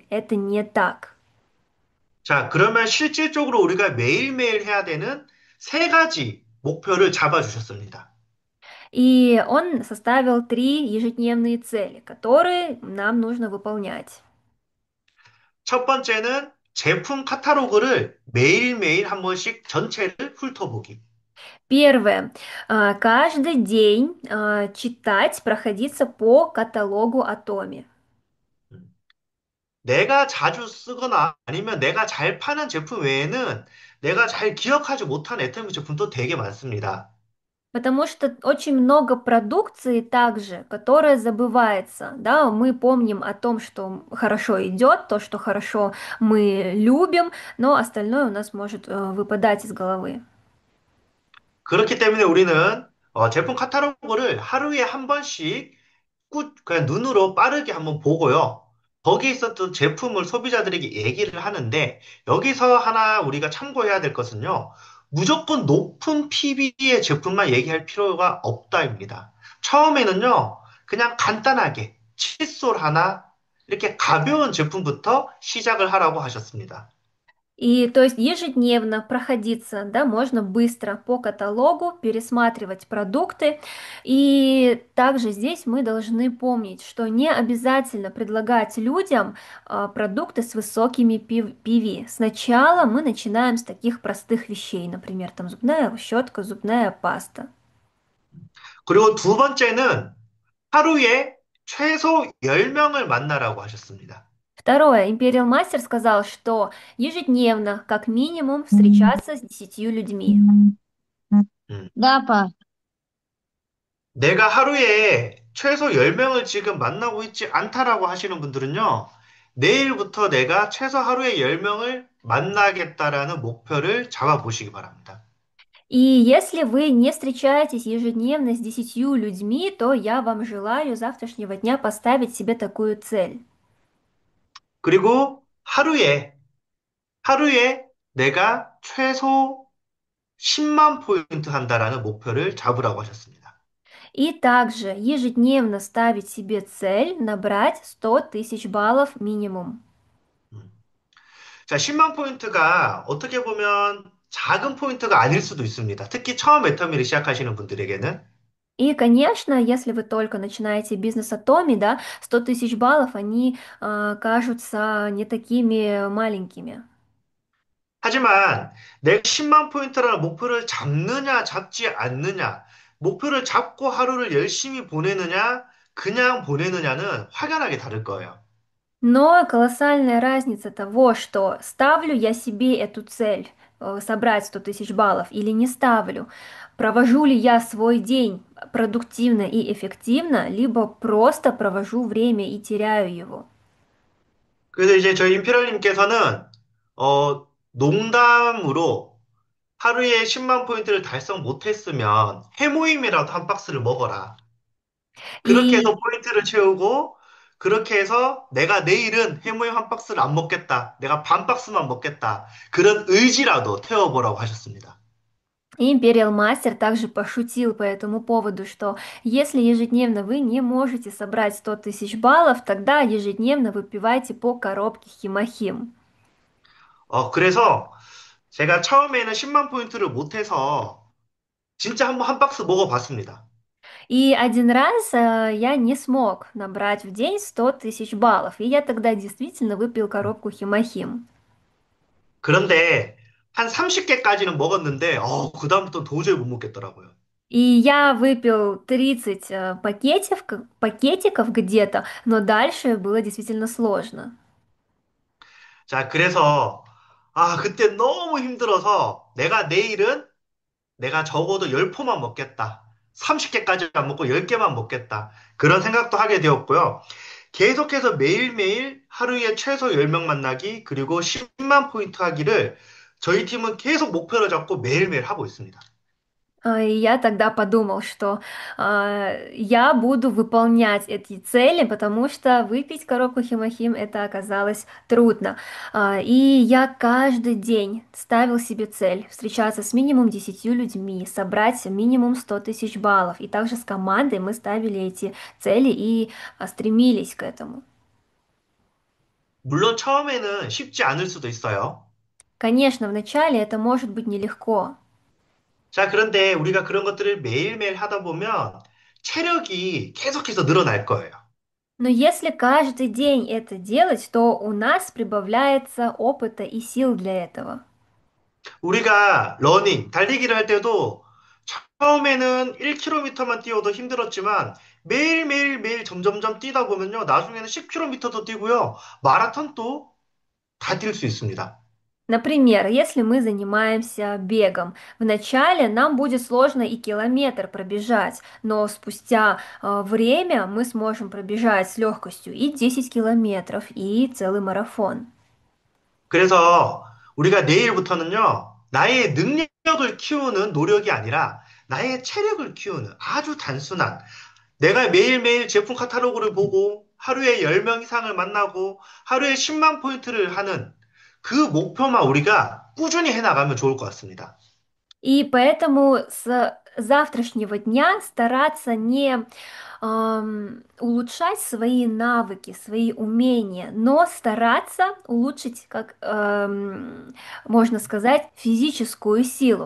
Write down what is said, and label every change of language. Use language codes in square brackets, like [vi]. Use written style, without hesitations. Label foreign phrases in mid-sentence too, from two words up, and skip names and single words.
[ru] Это не так. [ko] 자, 그러면 실질적으로 우리가 매일매일 해야 되는 세 가지 목표를 잡아주셨습니다. [ru] И он составил 3 ежедневные цели, которые нам нужно выполнять. [ko] 첫 번째는 제품 카탈로그를 매일매일 한 번씩 전체를 훑어보기. [ru] Первое. Каждый день читать, проходиться по каталогу Atomi. 음. [ko] 내가 자주 쓰거나 아니면 내가 잘 파는 제품 외에는 내가 잘 기억하지 못한 애터미 제품도 되게 많습니다. [ru] Потому что очень много продукции также, которая забывается. Да, мы помним о том, что хорошо идет, то, что хорошо мы любим, но остальное у нас может выпадать из головы. [ko] 그렇기 때문에 우리는 제품 카탈로그를 하루에 한 번씩 그냥 눈으로 빠르게 한번 보고요. 거기에 있었던 제품을 소비자들에게 얘기를 하는데 여기서 하나 우리가 참고해야 될 것은요. 무조건 높은 PB의 제품만 얘기할 필요가 없다입니다. 처음에는요. 그냥 간단하게 칫솔 하나 이렇게 가벼운 제품부터 시작을 하라고 하셨습니다. [ru] И то есть ежедневно проходиться, да, можно быстро по каталогу, пересматривать продукты. И также здесь мы должны помнить, что не обязательно предлагать людям продукты с высокими PV. Сначала мы начинаем с таких простых вещей, например, там зубная щетка, зубная паста. [ko] 그리고 두 번째는 하루에 최소 10명을 만나라고 하셨습니다. [ru] Второе, Imperial Master сказал, что ежедневно, как минимум, встречаться с 10 людьми. 음. Да, па. [ko] 내가 하루에 최소 10명을 지금 만나고 있지 않다라고 하시는 분들은요, 내일부터 내가 최소 하루에 10명을 만나겠다라는 목표를 잡아보시기 바랍니다. [ru] И если вы не встречаетесь ежедневно с 10 людьми, то я вам желаю завтрашнего дня поставить себе такую цель. [ko] 그리고 하루에 내가 최소 10만 포인트 한다라는 목표를 잡으라고 하셨습니다. [ru] И также ежедневно ставить себе цель набрать 100 000 баллов минимум. 음. [ko] 자, 10만 포인트가 어떻게 보면 작은 포인트가 아닐 수도 있습니다. 특히 처음 애터미를 시작하시는 분들에게는. [ru] И, конечно, если вы только начинаете бизнес Atomi, да, 100 000 баллов, они кажутся не такими маленькими. [ko] 하지만 내가 10만 포인트라는 목표를 잡느냐, 잡지 않느냐, 목표를 잡고 하루를 열심히 보내느냐, 그냥 보내느냐는 확연하게 다를 거예요. [ru] Но колоссальная разница того, что ставлю я себе эту цель собрать 100 000 баллов или не ставлю, провожу ли я свой день продуктивно и эффективно, либо просто провожу время и теряю его. [ko] 그래서 이제 저희 임피럴님께서는, 농담으로 하루에 10만 포인트를 달성 못했으면 해모임이라도 한 박스를 먹어라. 그렇게 [ru] И [ko] 해서 포인트를 채우고, 그렇게 해서 내가 내일은 해물 한 박스를 안 먹겠다. 내가 반 박스만 먹겠다. 그런 의지라도 태워보라고 하셨습니다. [ru] Imperial Master также пошутил по этому поводу, что если ежедневно вы не можете собрать 100 тысяч баллов, тогда ежедневно выпивайте по коробке Химохим. [ko] 그래서 제가 처음에는 10만 포인트를 못해서 진짜 한번 한 박스 먹어봤습니다. [ru] И один раз я не смог набрать в день 100 тысяч баллов, и я тогда действительно выпил коробку Химохим. [ko] 그런데 한 30개까지는 먹었는데, 그다음부터 도저히 못 먹겠더라고요. [ru] И я выпил 30 пакетиков где-то, но дальше было действительно сложно. [ko] 자, 그래서, 그때 너무 힘들어서 내가 적어도 10포만 먹겠다. 30개까지 안 먹고 10개만 먹겠다. 그런 생각도 하게 되었고요. 계속해서 매일매일 하루에 최소 10명 만나기, 그리고 10만 포인트 하기를 저희 팀은 계속 목표로 잡고 매일매일 하고 있습니다. [ru] И я тогда подумал, что я буду выполнять эти цели, потому что выпить коробку Химохим это оказалось трудно. И я каждый день ставил себе цель встречаться с минимум 10 людьми, собрать минимум 100 тысяч баллов. И также с командой мы ставили эти цели и стремились к этому. [ko] 물론 처음에는 쉽지 않을 수도 있어요. [ru] Конечно, вначале это может быть нелегко. [ko] 자, 그런데 우리가 그런 것들을 매일매일 하다 보면 체력이 계속해서 늘어날 거예요. [ru] Но если каждый день это делать, то у нас прибавляется опыта и сил для этого. [ko] 우리가 달리기를 할 때도 처음에는 1km만 뛰어도 힘들었지만 매일매일 점점점 뛰다 보면요. 나중에는 10km도 뛰고요. 마라톤도 다 뛸 수 있습니다. [ru] Например, если мы занимаемся бегом, вначале нам будет сложно и километр пробежать, но спустя время мы сможем пробежать с легкостью и 10 километров, и целый марафон. [ko] 그래서 우리가 내일부터는요. 나의 능력을 키우는 노력이 아니라 나의 체력을 키우는 아주 단순한 내가 매일매일 제품 카탈로그를 보고 하루에 10명 이상을 만나고 하루에 10만 포인트를 하는 그 목표만 우리가 꾸준히 해나가면 좋을 것 같습니다. [ru] И поэтому с завтрашнего дня стараться не улучшать свои навыки, свои умения, но стараться улучшить, как можно сказать, физическую силу.